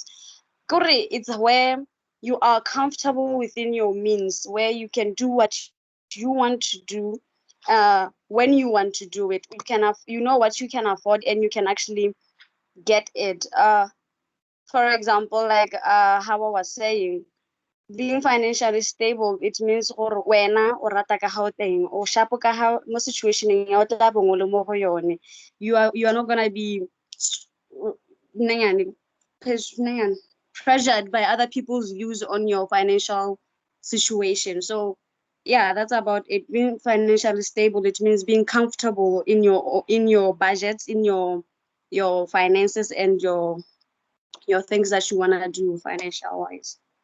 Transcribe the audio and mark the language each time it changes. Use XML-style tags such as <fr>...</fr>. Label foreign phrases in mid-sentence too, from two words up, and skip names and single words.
<en>Kore, it's where you are comfortable within your means, where you can do what you want to do when you want to do it. You know what you can afford, and you can actually get it. For example, like how I was saying, being financially stable, it means</en> <tn>gore wena o rata ka ga teng o sharp ka ga mo situationeng ya o tla bong o le mo go yone.</tn> <en>You are not gonna be nanyane, pressured by other people's views on your financial situation. So yeah, that's about it. Being financially stable, it means being comfortable in your budgets, in your finances, and your things that you want to do financial wise.</en>